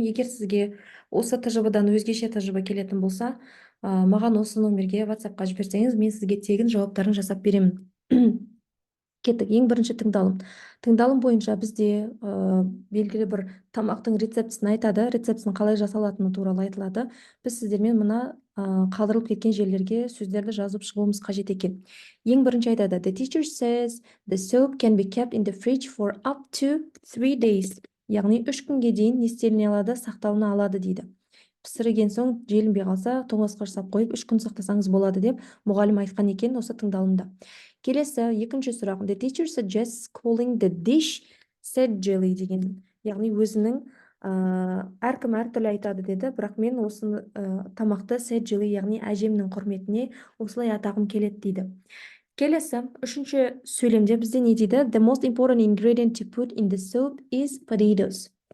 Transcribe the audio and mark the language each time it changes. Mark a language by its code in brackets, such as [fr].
[kk] Егер сізге осы тжбдан өзгеше тжб келетін болса, маған осы номерге WhatsAppқа жіберсеңіз, мен сізге тегін жауаптарын жасап беремін. Кеттік. Ең бірінші тыңдалым. Тыңдалым бойынша бізде белгілі бір тамақтың рецептісін айтады, рецептісін қалай жасалатыны туралы айтылады. Біз сіздермен мына қалдырылып кеткен жерлерге сөздерді жазып шығуымыз қажет екен. Ең бірінші айтады: [en] The teacher says the soup can be kept in the fridge for up to 3 days. [kk] Яғни 3 күнге дейін не істеліне алады, сақталына алады дейді. Пісірген соң желінбей қалса, тоңазытқышқа сап қойып 3 күн сақтасаңыз болады деп мұғалім айтқан екен осы тыңдалымда. Келесі, екінші сұрақ. [en] The teacher suggests calling the dish said jelly [kk] деген. Яғни өзінің әркім әртүрлі айтады деді, бірақ мен осы тамақты said jelly, яғни әжемнің құрметіне осылай атағым келеді дейді. Келесі, үшінші сөйлемде бізде не дейді? [en] The most important ingredient to put in the soup is potatoes.